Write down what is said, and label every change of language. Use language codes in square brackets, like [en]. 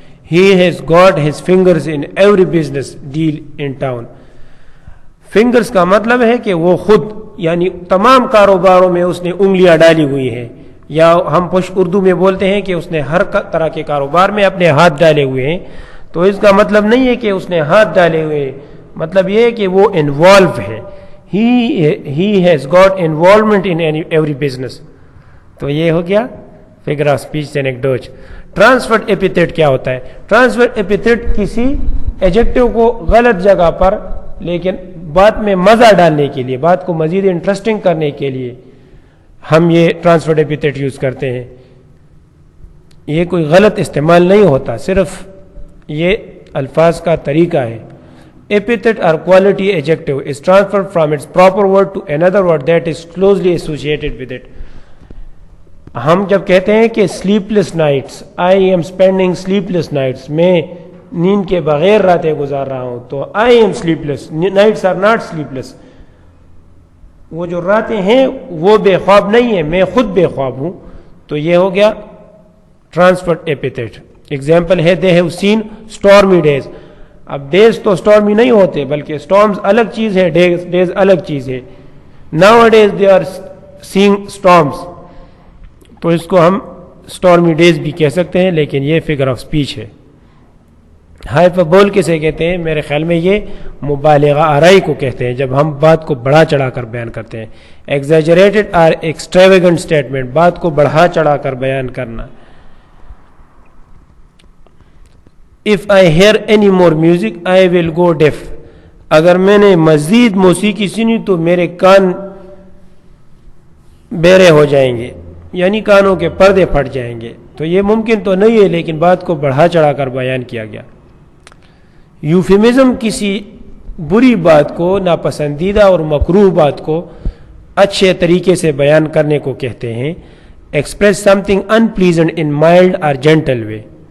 [en] He has got his fingers in every business deal in town. [ur] Fingers کا مطلب ہے کہ وہ خود, یعنی تمام کاروباروں میں اس نے انگلیاں ڈالی ہوئی ہیں, یا ہم پش اردو میں بولتے ہیں کہ اس نے ہر طرح کے کاروبار میں اپنے ہاتھ ڈالے ہوئے ہیں. تو اس کا مطلب نہیں ہے کہ اس نے ہاتھ ڈالے ہوئے ہیں, مطلب یہ ہے کہ وہ انوالو ہے. [en] He has got involvement in every business. [ur] تو یہ ہو گیا فگر آف اسپیچ سینیکڈوچ. ٹرانسفرڈ ایپیتھیٹ کیا ہوتا ہے؟ ٹرانسفرڈ ایپیتھیٹ کسی ایڈجیکٹو کو غلط جگہ پر لیکن بات میں مزہ ڈالنے کے لیے, بات کو مزید انٹرسٹنگ کرنے کے لیے ہم یہ ٹرانسفرڈ ایپیتھیٹ یوز کرتے ہیں. یہ کوئی غلط استعمال نہیں ہوتا, صرف یہ الفاظ کا طریقہ ہے. [en] Epithet or quality adjective is transferred from its proper word to another word that is closely associated with it. [ur] ہم جب کہتے ہیں کہ [en] sleepless nights, I am spending sleepless nights, [ur] میں نیند کے بغیر راتیں گزار رہا ہوں, تو [en] I am sleepless, nights are not sleepless. [ur] وہ جو راتیں ہیں وہ بے خواب نہیں ہیں, میں خود بے خواب ہوں. تو یہ ہو گیا transferred epithet. [en] Example ہے they have seen stormy days. [ur] اب ڈیز تو اسٹارمی نہیں ہوتے, بلکہ اسٹارمز الگ چیز ہے, ڈیز الگ چیز ہے. [en] nowadays they are seeing storms, [ur] تو اس کو ہم اسٹارمی ڈیز بھی کہہ سکتے ہیں, لیکن یہ فگر آف اسپیچ ہے. ہائپربول کسے کہتے ہیں؟ میرے خیال میں یہ مبالغہ آرائی کو کہتے ہیں, جب ہم بات کو بڑھا چڑھا کر بیان کرتے ہیں. ایگزیجریٹڈ اور ایکسٹراویگنٹ اسٹیٹمنٹ, بات کو بڑھا چڑھا کر بیان کرنا. [en] If I hear any more music, I will go deaf. [ur] اگر میں نے مزید موسیقی سنی تو میرے کان بہرے ہو جائیں گے, یعنی کانوں کے پردے پھٹ جائیں گے. تو یہ ممکن تو نہیں ہے, لیکن بات کو بڑھا چڑھا کر بیان کیا گیا. یوفیمزم کسی بری بات کو, ناپسندیدہ اور مکروہ بات کو اچھے طریقے سے بیان کرنے کو کہتے ہیں. [en] Express something unpleasant in mild or gentle way.